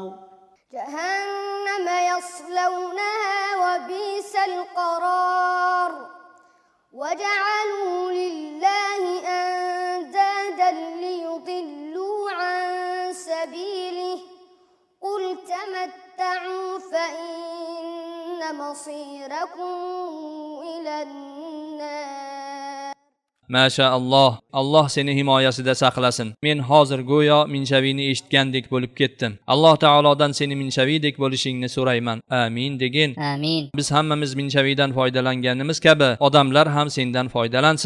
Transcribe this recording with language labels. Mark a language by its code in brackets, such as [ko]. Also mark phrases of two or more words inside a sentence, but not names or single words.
[ar] جهنم يصلونها وبئس القرار وجعلوا لله أندادا ليضلوا عن سبيله قل تمتعوا فإن مصيركم إلى النار. [uz] Mashaalloh. Alloh seni himoyasida saqlasin. Men hozir go'yo minshavini eshitgandek bo'lib ketdim. Alloh taolodan seni minshavidek bo'lishingni so'rayman. Amin degin. Amin. Biz hammamiz minshavidan foydalanganimiz kabi odamlar ham sendan foydalansin.